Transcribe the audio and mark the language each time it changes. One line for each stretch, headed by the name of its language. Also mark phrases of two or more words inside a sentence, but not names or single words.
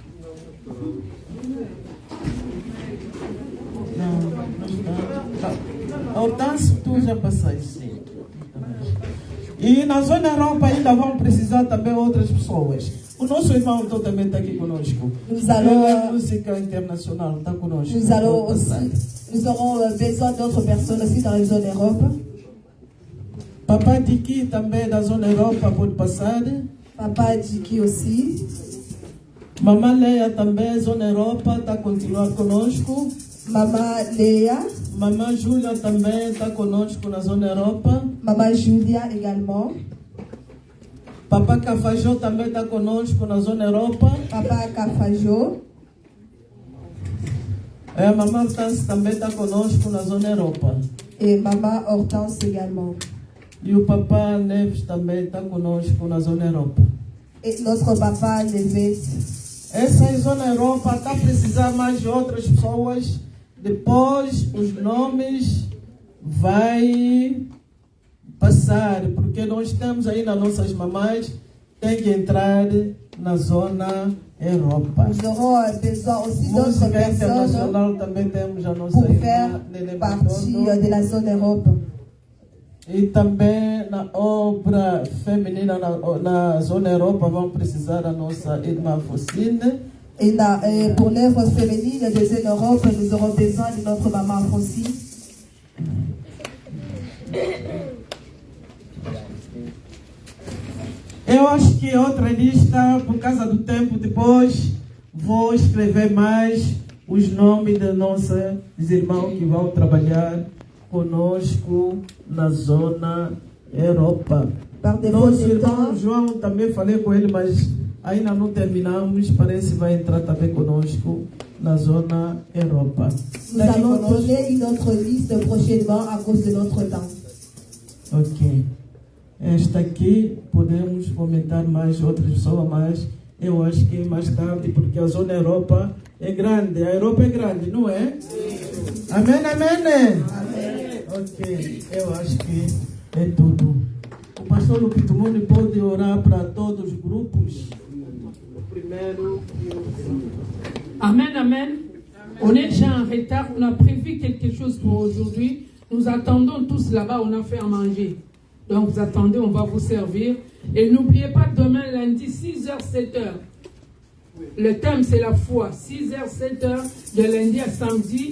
Portuguese: Não está. Hortêncio, tu já passaste. E na zona Europa ainda vão precisar também outras pessoas. O nosso irmão então também está aqui conosco. A música internacional está conosco.
French: Nous aurons besoin d'autres personnes aussi dans la zone Europe.
Portuguese: Papa Diki também da zona Europa pode passar.
French: Papa Diki aussi.
Portuguese: Mamãe Leia também, zona Europa, está continuando conosco. Mamãe Leia. Mamãe Júlia também está conosco na zona Europa.
French: Mamãe Júlia également.
Portuguese: Papa Cafajó também está conosco na zona Europa. Papa Cafajó. Mamãe Hortense também está conosco na zona Europa.
French: Et Maman Hortense également.
Portuguese: E o Papa Neves também está conosco na zona Europa.
French: Et notre Papa Neves.
Portuguese: Essa zona Europa está precisando mais de outras pessoas. Depois os nomes vai passar, porque nós temos aí nas nossas mamães, tem que entrar na zona Europa.
French: Nous aurons besoin aussi d'autres
Portuguese: Música
French: personnes
Portuguese: internacional também temos a nossa
French: pour
Portuguese: irmã
French: faire
Portuguese: Nene
French: partie
Portuguese: Matondo.
French: de la zone Europe.
Portuguese: E também na obra feminina na zona Europa vão precisar a nossa irmã Focine.
French: Et pour l'œuvre féminine de zone Europe, nous aurons besoin de notre maman Francine.
Portuguese: Eu acho que outra lista, por causa do tempo, depois vou escrever mais os nomes de nossos irmãos que vão trabalhar conosco na zona Europa. Nosso irmão João, também falei com ele, mas ainda não terminamos, parece que vai entrar também conosco na zona Europa.
French: Nous allons donner une autre liste prochainement à cause de notre temps.
Portuguese: Ok. Esta aqui, podemos comentar mais outras pessoas, mas eu acho que mais tarde, porque a zona Europa é grande. A Europa é grande, não é? Sim. Amém, amém? Amém. Ok, eu acho que é tudo. O pastor Lupito Muni pode orar para todos os grupos. O primeiro e o segundo. Amen, amen.
French: On est déjà en retard, on a prévu quelque chose pour aujourd'hui. Nous attendons tous là-bas, on a fait à manger. Donc vous attendez, on va vous servir. Et n'oubliez pas, demain lundi, 6h, 7h. Le thème c'est la foi. 6h, 7h, de lundi à samedi.